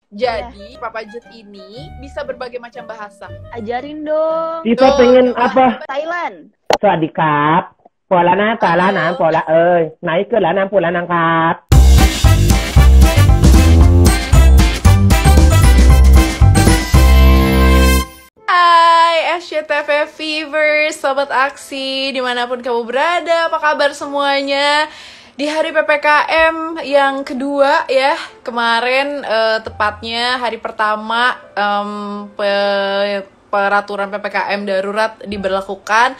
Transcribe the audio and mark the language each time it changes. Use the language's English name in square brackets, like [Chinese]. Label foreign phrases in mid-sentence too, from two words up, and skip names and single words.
[Indonesian] Jadi Papa Jut ini bisa berbagai macam bahasa. Ajarin dong. Kita pengen apa? Thailand. [Thai] สวัสดีครับปวดแล้วนะตาล้าน้ำปวดละไหนเกิดแล้วน้ำปวดแล้วนะครับ [Indonesian] Hai SCTV Fever, Sobat Aksi, dimanapun kamu berada, apa kabar semuanya? Di hari PPKM yang kedua ya, kemarin tepatnya hari pertama peraturan PPKM darurat diberlakukan.